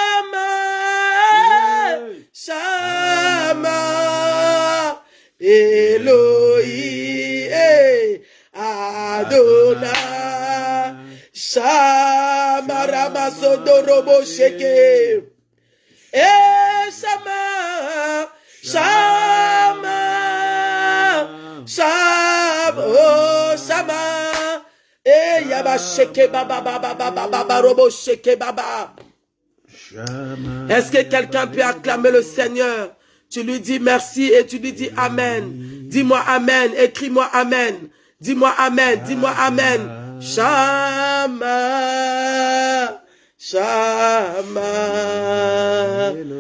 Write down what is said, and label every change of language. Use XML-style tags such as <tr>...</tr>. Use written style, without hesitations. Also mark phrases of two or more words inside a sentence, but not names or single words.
<fr>Elohim, Adonai, Shama, Ramasodorobo Sheke, Shama, Shama, Shama, oh Shama, Yaba Sheke Baba Baba Baba Baba Robo Sheke Baba. Est-ce que quelqu'un peut acclamer le Seigneur? Tu lui dis merci et tu lui dis Amen. Dis-moi Amen, écris-moi Amen. Dis-moi Amen, dis-moi Amen. Shama, Shama.</fr>